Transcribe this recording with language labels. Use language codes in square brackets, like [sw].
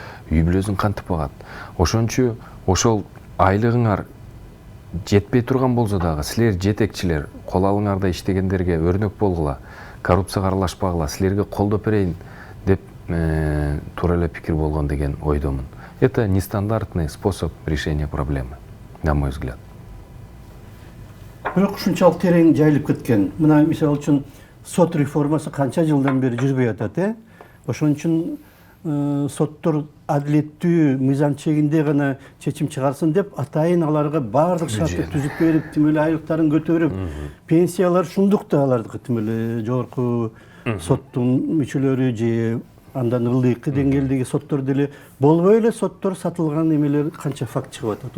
[ky] Үй бүлөсүн кантип багат? Ошончу ошол айлыгыңар жетпей турган болсо дагы, силер жетекчилер кол алыңарда иштегендерге өрнөк болгула, коррупцияга аралашпагыла, силерге колдоп берейин деп туура эле пикир болгон деген ойдомун. [ru] Это нестандартный способ решения проблемы, на мой взгляд. [ky] Бирок ушунчалык терең жайылып кеткен. Мына мисалы үчүн сот реформасы канча жылдан бери жүрбөй атат, Ошон үчүн соттор адилеттүү, мыйзам чегинде гана чечим чыгарсын деп атайын аларга баардык шартты түзүп берип, тим эле айлыктарын көтөрүп, пенсиялар шундук да алардыкы тим эле жогорку соттун мүчөлөрү же андан ылдыйкы деңгээлдеги соттор деле болбой эле соттор сатылган эмелер канча факт чыгып атат.